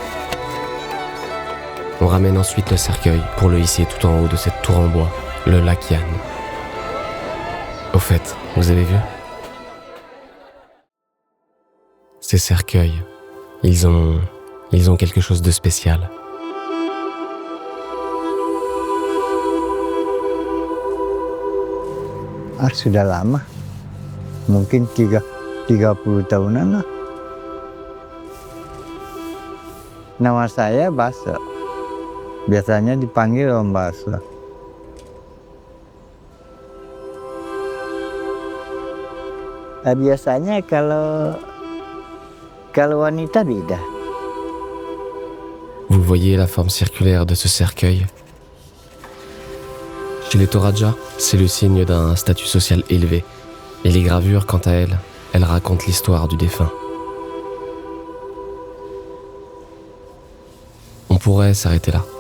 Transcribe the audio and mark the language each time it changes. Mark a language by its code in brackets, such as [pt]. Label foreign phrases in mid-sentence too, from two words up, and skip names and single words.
[fr] On ramène ensuite le cercueil pour le hisser tout en haut de cette tour en bois, le Lakian. Au fait, vous avez vu? Ces cercueils, ils ont quelque chose de spécial. [id] Sudah lama, mungkin 30 tahunan lah. Nama saya Basa, biasanya dipanggil Om Basa. Biasanya kalau wanita beda. [fr] Vous voyez la forme circulaire de ce cercueil? Chez les Toraja, c'est le signe d'un statut social élevé. Et les gravures, quant à elles racontent l'histoire du défunt. On pourrait s'arrêter là.